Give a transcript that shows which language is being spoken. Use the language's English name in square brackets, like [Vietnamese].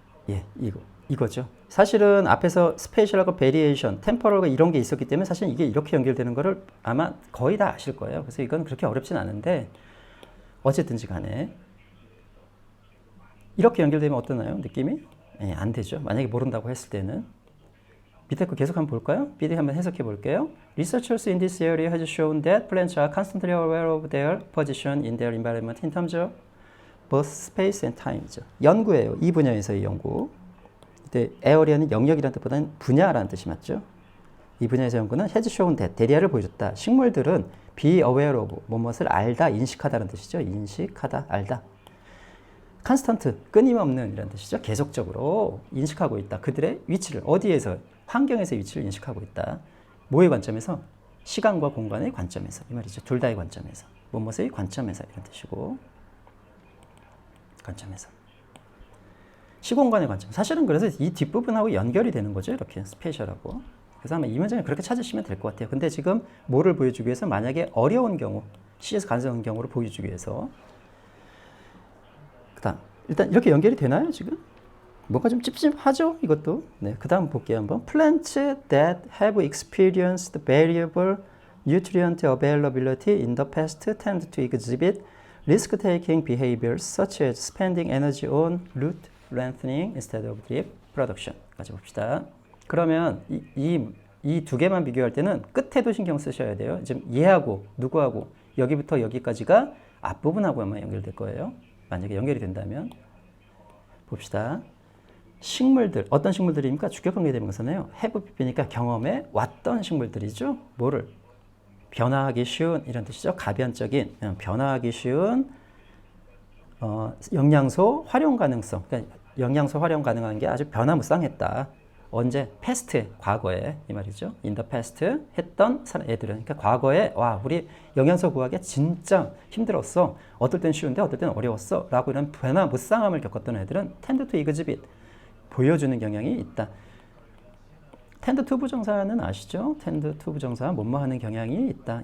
[Korean] 예, 이거죠. 사실은 앞에서 스페셜하고 베리에이션, 템포럴과 이런 게 있었기 때문에 사실 이게 이렇게 연결되는 거를 아마 거의 다 아실 거예요. 그래서 이건 그렇게 어렵진 않은데 어쨌든지 간에 이렇게 연결되면 어떠나요? 느낌이? 예, 안 되죠. 만약에 모른다고 했을 때는. 밑에 거 계속 한번 볼까요? 미리 한번 해석해 볼게요. [English] Researchers in this area has shown that plants are constantly aware of their position in their environment in terms of both space and time죠. [Korean] 연구예요. 이 분야에서의 연구. 이때 area는 영역이라는 뜻보다는 분야라는 뜻이 맞죠. 이 분야에서 연구는 [English] has shown that [Korean] 대리아를 보여줬다. 식물들은 [English] be aware of [Korean] 무엇을 알다, 인식하다라는 뜻이죠. 인식하다, 알다. constant 끊임없는 이라는 뜻이죠. 계속적으로 인식하고 있다. 그들의 위치를 어디에서 환경에서의 위치를 인식하고 있다. 뭐의 관점에서? 시간과 공간의 관점에서 이 말이죠. 둘 다의 관점에서 무엇의 관점에서 이런 뜻이고 관점에서 시공간의 관점. 사실은 그래서 이 뒷부분하고 연결이 되는 거죠. 이렇게 스페셜하고. 그래서 아마 이 문장을 그렇게 찾으시면 될 것 같아요. 근데 지금 뭐를 보여주기 위해서 만약에 어려운 경우 C에서 가능한 경우를 보여주기 위해서 그다음 일단 이렇게 연결이 되나요 지금? 뭔가 좀 찝찝하죠 이것도. 네, 그다음 볼게요 한번. [English] Plants that have experienced variable nutrient availability in the past tend to exhibit risk-taking behaviors such as spending energy on root lengthening instead of drip production. [Korean] 까지 봅시다. 그러면 이 두 개만 비교할 때는 끝에도 신경 쓰셔야 돼요. 지금 얘하고 누구하고 여기부터 여기까지가 앞부분하고만 연결될 거예요. 만약에 연결이 된다면 봅시다. 식물들, 어떤 식물들입니까? 주격관계 대명사네요. have pp니까 경험해 왔던 식물들이죠. 뭐를? 변화하기 쉬운 이런 뜻이죠. 가변적인, 변화하기 쉬운 영양소 활용 가능성. 그러니까 영양소 활용 가능한 게 아주 변화무쌍했다. 언제? past에, 과거에 이 말이죠. [English] in the past [Korean] 했던 애들은. 그러니까 과거에 와 우리 영양소 구하기 진짜 힘들었어. 어떨 땐 쉬운데 어떨 땐 어려웠어. 라고 이런 변화무쌍함을 겪었던 애들은 [English] tend to exhibit [Korean] 보여주는 경향이 있다. tend to 부정사는 아시죠? tend to 부정사 뭐뭐 하는 경향이 있다.